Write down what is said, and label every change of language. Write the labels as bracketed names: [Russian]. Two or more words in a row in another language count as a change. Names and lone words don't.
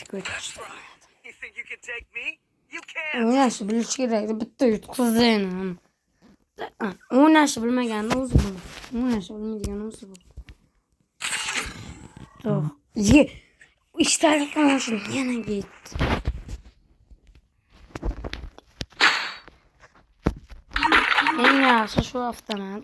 [English] You think you can take me? You can't. [Uzbek] O'ynashni bilish kerak. Bitta yutqizayni. O'ynashni bilmagan o'zi bu. O'ynashni bilmaydigan o'zi bu. To'q. Ye. Ishlar qilmoqchi yana ketdi. Eng yaxshi shu avtomat.